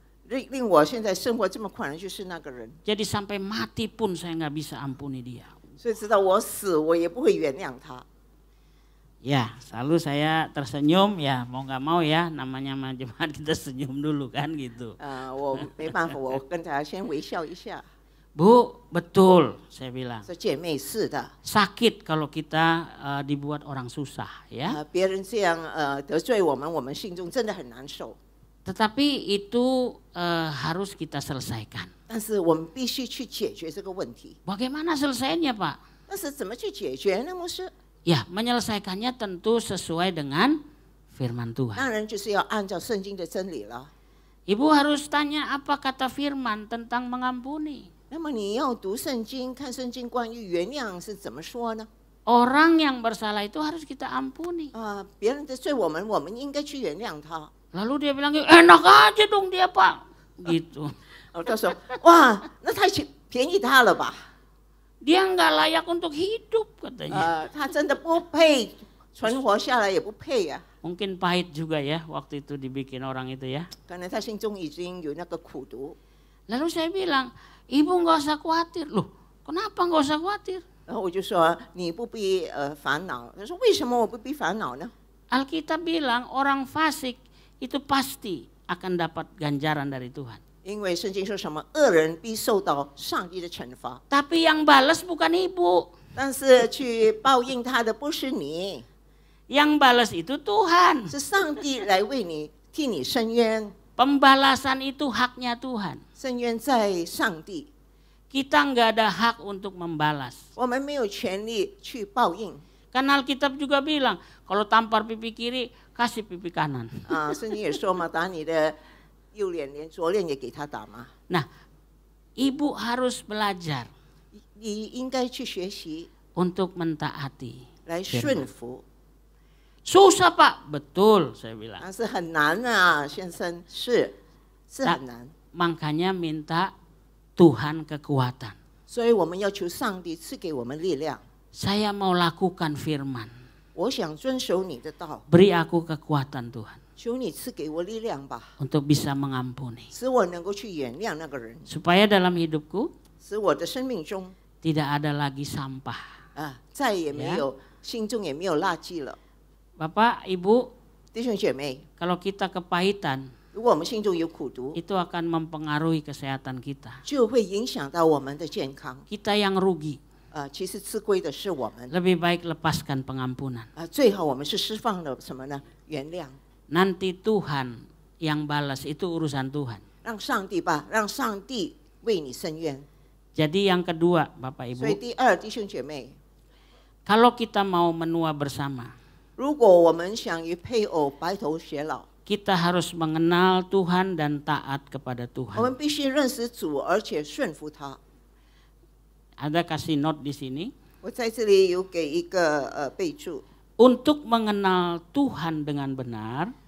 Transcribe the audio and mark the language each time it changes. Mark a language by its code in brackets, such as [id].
[zh] 令我现在生活这么困难，就是那个人。 [id] Jadi sampai mati pun saya nggak bisa ampuni dia. [zh] 所以直到我死，我也不会原谅他。 [id] Ya, selalu saya tersenyum ya, mau nggak mau ya, namanya jemaat kita senyum dulu kan gitu. [zh] 我没办法，我跟她先微笑一下。 [id] Bu, betul saya bilang. [zh] 说姐妹是的， [id] Sakit kalau kita dibuat orang susah ya. [zh] 别人这样得罪我们，我们心中真的很难受。 [id] Tetapi itu harus kita selesaikan. [zh] 但是我们必须去解决这个问题。 [id] Bagaimana selesainya, Pak? [zh] 但是怎么去解决呢？牧师， [id] Ya, menyelesaikannya tentu sesuai dengan firman [zh] 当 [id] Tuhan. [zh] 然就是要按照圣经的真理了。 [id] Ibu harus tanya apa kata firman tentang mengampuni. [zh] 那么你要读圣经，看圣经关于原谅是怎么说呢？ [id] Orang yang bersalah itu harus kita ampuni. [zh] 别人得罪我们应该去原谅他。 [id] Lalu dia bilang, enak aja dong dia, Pak. Gitu. [zh] 他说哇，那太便宜他了吧？ [id] Dia nggak layak untuk hidup katanya. [zh] 他真的不配存活下来，也不配啊。 [id] Mungkin pahit juga ya waktu itu dibikin orang itu ya. [zh] 可能他心中已经有那个苦毒。 [id] Lalu saya bilang, ibu nggak usah khawatir. Loh, kenapa nggak usah khawatir? [zh] 然后我就说你不必烦恼。他说为什么我不必烦恼呢？ [id] Alkitab bilang orang fasik itu pasti akan dapat ganjaran dari Tuhan. [zh] 因为圣经说什么恶人必受到上帝的惩罚， [id] Tapi yang balas bukan ibu. [zh] 但是去报应他的不是你， [id] Yang balas itu Tuhan. [zh] 是上帝来为你替你伸冤， [id] Pembalasan itu haknya Tuhan. [zh] 伸冤在上帝， [id] Kita nggak ada hak untuk membalas. [zh] 我们没有权利去报应。 [id] Kan Alkitab juga bilang, kalau tampar pipi kiri, kasih pipi kanan. [zh] 圣经也说嘛，打你的右脸，连左脸也给他打嘛。 [id] Nah, ibu harus belajar [zh] 你应该去学习 [id] untuk mentaati. [zh] 来顺服， [id] Susah Pak, betul saya bilang. [zh] 但是很难啊，先生，是很难。 [id] Makanya minta Tuhan kekuatan. [zh] 所以我们要求上帝赐给我们力量。 [id] Saya mau lakukan firman. [zh] 我想遵守你的道， [id] Beri aku kekuatan Tuhan [zh] 求你赐给我力量吧， [id] untuk bisa mengampuni. [zh] 使我能够去原谅那个人， [id] Supaya dalam hidupku [zh] 使我的生命中 [id] tidak ada lagi sampah. [zh] 再也没有心中也没有垃圾了。 [id] Bapak, Ibu, [zh] 弟兄姐妹， [id] kalau kita kepahitan, [zh] 如果我们心中有苦毒， [id] itu akan mempengaruhi kesehatan kita. [zh] 就会影响到我们的健康。 [id] Kita yang rugi. [zh] 其实吃亏的是我们。 [id] Lebih baik lepaskan pengampunan. [zh] 最好我们是释放了什么呢？原谅， [id] Nanti Tuhan yang balas, itu urusan Tuhan. [zh] 让上帝吧，让上帝为你伸冤。 [id] Jadi yang kedua, Bapak [zh] 所以 [id] Ibu, [zh] 第二，弟兄姐妹， [id] kalau kita mau menua bersama, [zh] 如果我们想与配偶白头偕老， [id] kita harus mengenal Tuhan dan taat kepada [zh] 我 [id] Tuhan. [zh] 们必须认识主，而且顺服他。 [id] Ada kasih note di sini. [zh] 我在这里有给一个备注， [id] Untuk mengenal Tuhan dengan benar,